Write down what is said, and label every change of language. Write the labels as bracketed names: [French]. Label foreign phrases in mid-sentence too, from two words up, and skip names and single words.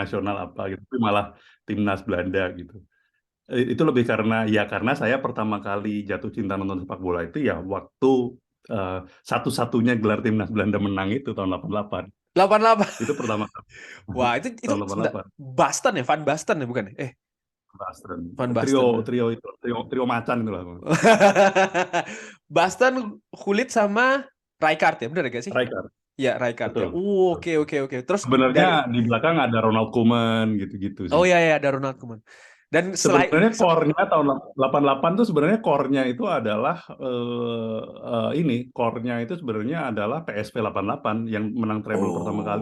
[Indonesian] internasional apa gitu. Tapi malah timnas Belanda gitu. Itu lebih karena saya pertama kali jatuh cinta nonton sepak bola itu ya waktu eh, satu-satunya gelar timnas Belanda menang itu tahun 88. 88. Itu pertama kali. Wah, itu Tahun sebentar. 88. Basten ya, Van Basten ya bukan? Basten. Van Trio Basten. trio itu trio macan itu lah. Basten, Gullit sama Rijkaard ya, benar gak sih? Striker. Ya, Rijkaard ya. Betul. Oke, oke, oke. Terus Sebenarnya dari di belakang ada Ronald Koeman gitu-gitu oh sih. ya ya ada Ronald Koeman. Dan selain Sebenarnya core-nya tahun 88 tuh sebenarnya core-nya itu adalah ini core-nya itu sebenarnya adalah PSV 88 yang menang treble pertama kali.